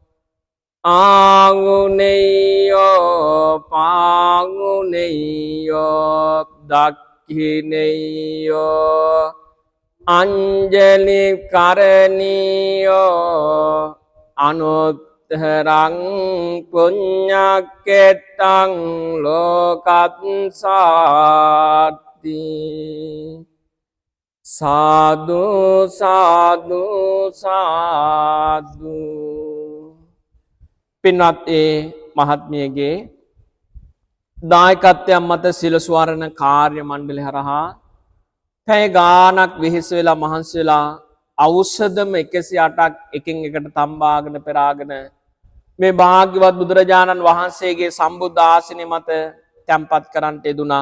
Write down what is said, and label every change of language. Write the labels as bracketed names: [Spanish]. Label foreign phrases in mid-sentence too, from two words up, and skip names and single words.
[Pali] ආගුණෙය්‍යෝ පාගුණෙය්‍යෝ දක්ඛිනෙය්‍යෝ අංජලි කරණීයෝ අනුත්තරං පුඤ්ඤක්කෙත්තං ලෝකත්සාති සාදු සාදු සාදු [Sinhala] පින්වත් ඒ මහත්මියගේ දායකත්වයන් මත සිල් ස්වරණ කාර්ය මණ්ඩලය හරහා පැය ගානක් වෙහෙස වෙලා මහන්සි වෙලා ඖෂධම 108ක් එකින් එකට තම්බාගෙන පෙරාගෙන මේ භාග්‍යවත් බුදුරජාණන් වහන්සේගේ සම්බුද්ධ ආසනය මත තැන්පත් කරන්නට යෙදුනා.